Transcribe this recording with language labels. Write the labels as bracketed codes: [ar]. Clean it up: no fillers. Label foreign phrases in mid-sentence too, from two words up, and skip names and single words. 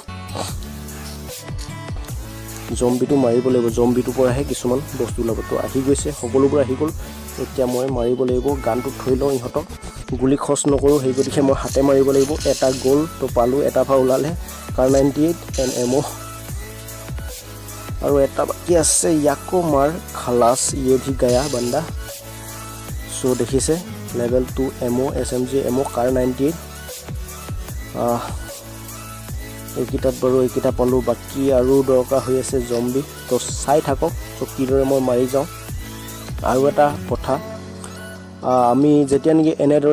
[as] জম্বিটো মাৰিব লাগিব জম্বিটোৰ পৰাহে কিছুমান বস্তু ওলাব তো আহি গৈছে সকলোবোৰ আহি গ'ল এতিয়া মই মাৰিব লাগিব গানটো থৈ লওঁ ইহঁতক গুলি খৰচ নকৰোঁ সেই গতিকে মই হাতে মাৰিব লাগিব এটা গ'ল তো পালোঁ এটা পৰা ওলালে কাৰ 98 [en] and ammo [as] আৰু এটা বাকি আছে ইয়াকো মাৰ খালাস [hi] ये भी गया बंदा [as] সো দেখিছে [en] level 2 ammo SMG ammo [as] কাৰ 98 এইকেইটাত বাৰু এইকেইটা পালোঁ বাকি আৰু দৰকাৰ হৈ আছে জম্বি তো চাই থাকক তো কিদৰে মই মাৰি যাওঁ আৰু এটা কথা আমি যেতিয়া নেকি এনেদৰে